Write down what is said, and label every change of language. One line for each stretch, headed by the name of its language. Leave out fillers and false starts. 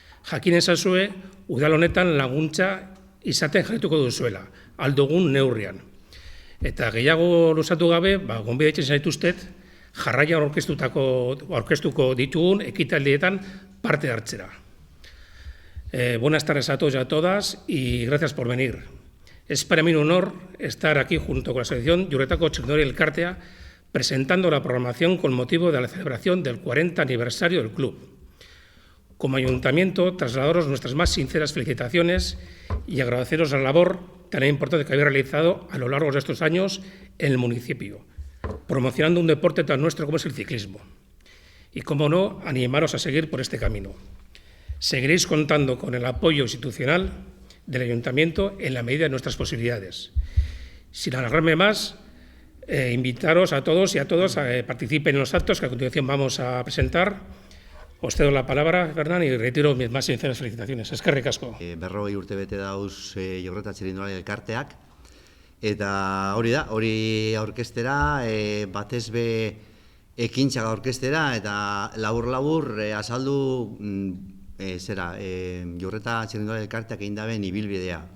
Basque: Jakin ezazue, udal honetan laguntza izaten jarrituko duzuela, aldugun neurrian. Eta gehiago luzatu gabe, gonbidatzen zaituztet, jarraian aurkeztuko ditugun ekitaldietan parte hartzera.
Spanish: Buenas tardes a todos y a todas y gracias por venir. Es para mí un honor estar aquí junto con la Asociación Juretako Txirrindulari Elkartea presentando la programación con motivo de la celebración del 40 aniversario del club. Como ayuntamiento, trasladaros nuestras más sinceras felicitaciones y agradeceros la labor tan importante que habéis realizado a lo largo de estos años en el municipio, promocionando un deporte tan nuestro como es el ciclismo. Y, como no, animaros a seguir por este camino. Seguiréis contando con el apoyo institucional del ayuntamiento en la medida de nuestras posibilidades. Sin alargarme más, invitaros a todos y a todas a que participen en los actos que a continuación vamos a presentar. Os cedo la palabra, Fernán, y retiro mis más sinceras felicitaciones.
Basque: Eskerrik asko. 40 urte bete dauz Juretako Txirrindulari Elkarteak. Eta hori aurkeztera, batez be ekintza aurkeztera, eta labur azaldu Juretako Txirrindulari Elkarteak egin daben ibilbidea.